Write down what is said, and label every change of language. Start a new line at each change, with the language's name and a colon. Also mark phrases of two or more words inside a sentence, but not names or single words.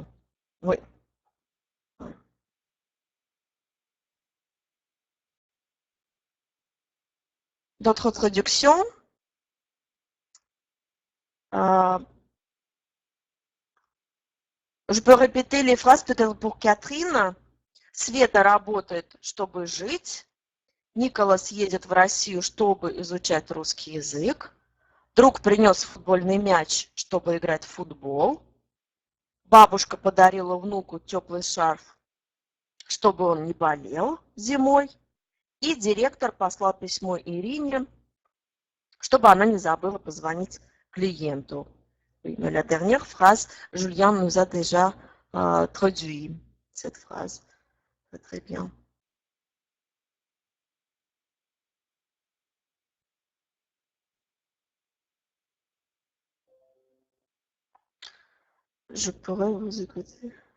French: Oui. D'autres traductions? Euh, je peux répéter les phrases peut-être pour Catherine.
Russian: Света работает, чтобы жить. Николас едет в Россию, чтобы изучать русский язык. Друг принес футбольный мяч, чтобы играть в футбол. Бабушка подарила внуку теплый шарф, чтобы он не болел зимой. И директор послал письмо Ирине, чтобы она не забыла позвонить клиенту.
French: Oui, mais la dernière phrase, Julien nous a déjà traduit cette phrase. Très bien. Je pourrais vous écouter.